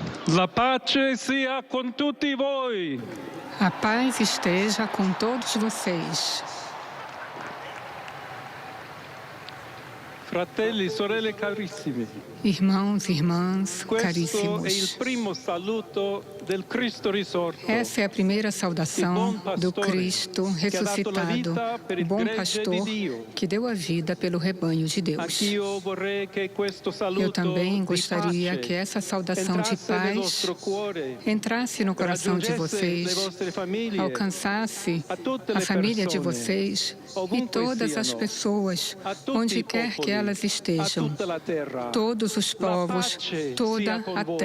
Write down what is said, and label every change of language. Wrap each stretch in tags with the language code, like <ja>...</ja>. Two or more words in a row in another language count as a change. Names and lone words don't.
<it>La pace sia con tutti voi.</it> <pt>A paz esteja com todos vocês.</pt> <it>Fratelli, sorelle carissimi.</it> <pt>Irmãos e irmãs</pt> <it>Questo è il</it> <pt>caríssimos.</pt> <it>primo saluto del Cristo risorto.</it> <pt>Essa é a primeira saudação do Cristo ressuscitado, o bom pastor que deu a vida pelo rebanho de Deus.</pt> <it>Anch'io vorrei che questo saluto</it> <pt>Eu também</pt> <it>di</it> <pt>gostaria</pt> <it>pace</it> <pt>que essa saudação de</pt> <it>entrasse nel</it> <pt>paz</pt> <it>vostro cuore,</it> <pt>entrasse no coração de</pt> <it>raggiungesse le</it> <pt>vocês,</pt> <it>vostre famiglie,</it> <pt>alcançasse</pt> <it>a tutte</it> <pt>a</pt> <it>le</it> <pt>família de</pt> <it>persone,</it> <pt>vocês e</pt> <it>ovunque</it> <pt>todas as</pt> <it>siano,</it> <pt>pessoas,</pt> <it>a tutti</it> <pt>onde</pt> <it>i</it> <pt>quer que</pt> <it>popoli,</it> <pt>elas</pt> <it>a</it> <pt>estejam,</pt> <it>tutta la terra.</it> <pt>todos os povos,</pt> <it>pace</it> <pt>toda</pt> <it>sia con</it> <pt>a</pt> <it>voi.</it>